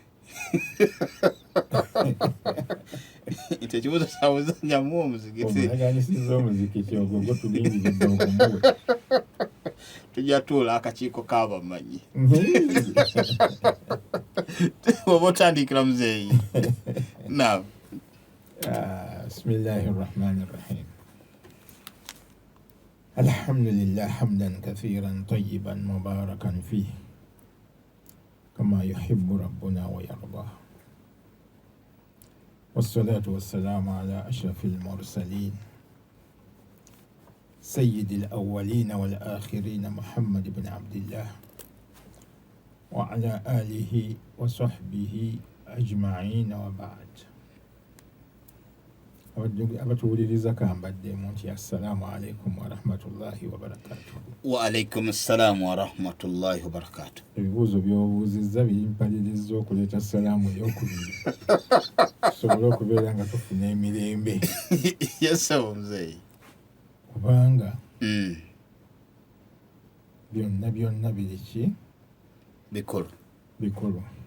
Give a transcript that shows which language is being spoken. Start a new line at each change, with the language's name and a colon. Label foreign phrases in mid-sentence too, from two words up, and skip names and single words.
Ganda: Nti ekibuuzo kyabuzanyamu omuzikiti. Mulaganyisiza omuzikiti ogwo tulingiridde okumuwe. Tujja tuula akakiiko k'abamanyi. Oba otandikira muzeeyi. Naam.
Arabic: بسم الله الرحمن الرحيم. الحمد لله حمدا كثيرا طيبا مباركا فيه كما يحب ربنا ويرضى. والصلاة والسلام على أشرف المرسلين سيد الأولين والآخرين محمد بن عبد الله وعلى آله وصحبه أجمعين وبعد.
Ganda: Abatuwuliriza kambaddemu nti
Arabic: السلام عليكم ورحمة الله وبركاته. وعليكم السلام ورحمة الله وبركاته.
Ganda: Ebibuuzo by'obuuzizza bimpaliriza okuleeta salaamu ey'okubiri tusobole okubeera nga tufuna emirembe. Yesawo muzeeyi. Kubanga byonna biri ki? Bikulu.